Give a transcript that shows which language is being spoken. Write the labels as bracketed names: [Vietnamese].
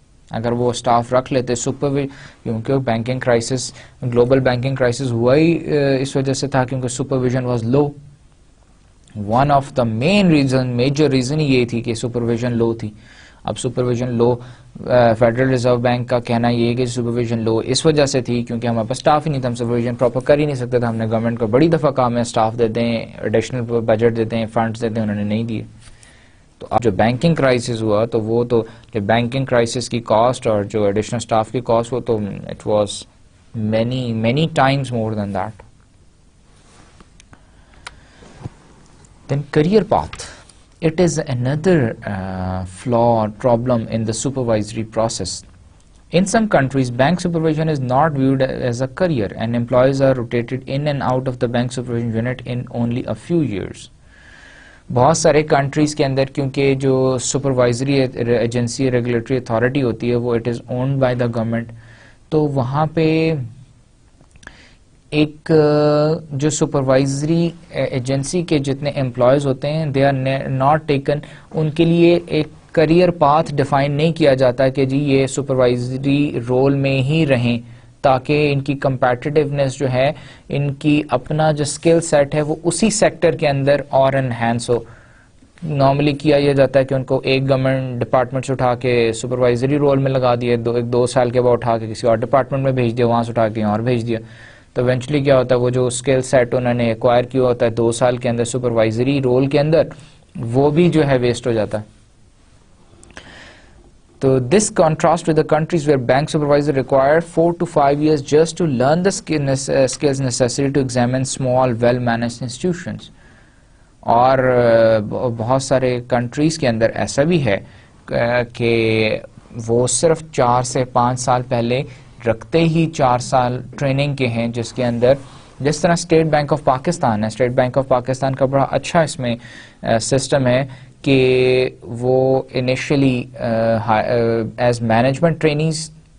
[Urdu] اگر وہ اسٹاف رکھ لیتے کیونکہ banking crisis, global banking crisis ہوا ہی اس وجہ سے تھا کیونکہ [English] Supervision was low. One of the major reason [Urdu] یہ تھی کہ سپرویژن لو تھی. اب سپرویژن لو، فیڈرل ریزرو بینک کا کہنا یہ ہے کہ سپرویژن لو اس وجہ سے تھی کیونکہ ہمارے پاس اسٹاف ہی نہیں تھا، ہم سپرویژن پراپر کر ہی نہیں سکتے تھے. ہم نے گورنمنٹ کو بڑی دفعہ کہا ہمیں اسٹاف دے دیں، ایڈیشنل بجٹ دے دیں، فنڈز دے دیں، انہوں نے نہیں دیے. تو اب جو بینکنگ کرائسس ہوا تو وہ تو بینکنگ کرائسس کی کاسٹ اور جو ایڈیشنل اسٹاف کی کاسٹ، وہ تو [English] It was many times more than that. Then career path. It is another flaw or problem in the supervisory process. In some countries, bank supervision is not viewed as a career, and employees are rotated in and out of the bank supervision unit in only a few years. [Urdu] بہت سارے countries کے اندر کیونکہ جو supervisory agency regulatory authority ہوتی ہے وہ [English] it is owned by the government, [Urdu] تو وہاں پہ ایک جو سپروائزری ایجنسی کے جتنے امپلائیز ہوتے ہیں [English] they are not taken, [Urdu] ان کے لیے ایک کریئر پاتھ ڈیفائن نہیں کیا جاتا کہ جی یہ سپروائزری رول میں ہی رہیں تاکہ ان کی کمپیٹیٹیونیس جو ہے, ان کی اپنا جو اسکل سیٹ ہے وہ اسی سیکٹر کے اندر اور انہینس ہو. نارملی کیا یہ جاتا ہے کہ ان کو ایک گورنمنٹ ڈپارٹمنٹ سے اٹھا کے سپروائزری رول میں لگا دیا, دو سال کے بعد اٹھا کے کسی اور ڈپارٹمنٹ میں بھیج دیا, وہاں سے اٹھا کے اور بھیج دیا. تو ایونچولی کیا ہوتا ہے وہ جو اسکل سیٹ انہوں نے ایکوائر کیا ہوتا ہے 2 سال کے اندر سپروائزری رول کے اندر, وہ بھی جو ہے ویسٹ ہو جاتا ہے. [English] So this contrast with the countries where bank supervisors require 4 to 5 years just to learn the skills necessary to examine small, well-managed institutions. [Urdu] اور بہت سارے کنٹریز کے اندر ایسا بھی ہے کہ وہ صرف 4 سے 5 سال پہلے رکھتے ہی 4 سال ٹریننگ کے ہیں, جس کے اندر جس طرح اسٹیٹ بینک آف پاکستان ہے, اسٹیٹ بینک آف پاکستان کا بڑا اچھا اس میں سسٹم ہے کہ وہ انیشلی ایز مینجمنٹ ٹرینیز